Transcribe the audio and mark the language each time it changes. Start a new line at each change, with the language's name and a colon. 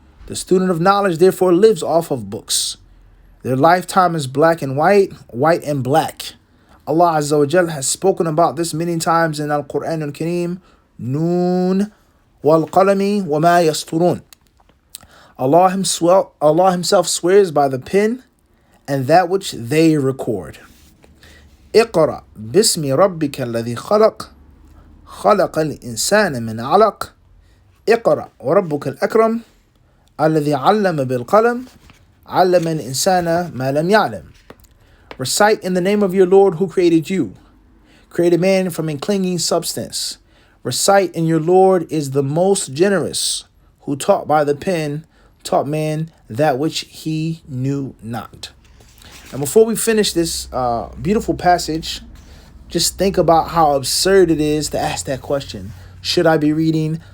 English: The student of knowledge therefore lives off of books. Their lifetime is black and white, white and black. Allah Azza wa Jal has spoken about this many times in Al-Quran Al-Kareem.
Arabic: Noon wal qalami wa ma yasturun.
English: Allah himself swears by the pen and that which they record.
Arabic: اقرأ باسم ربك الذي خلق خلق الإنسان من علق اقرأ وربك الأكرم الذي علم بالقلم علم الإنسان ما لم يعلم.
English: Recite in the name of your Lord who created you, created man from a clinging substance. Recite in your Lord is the most generous, who taught by the pen, taught man that which he knew not. And before we finish this beautiful passage, just think about how absurd it is to ask that question. Should I be reading?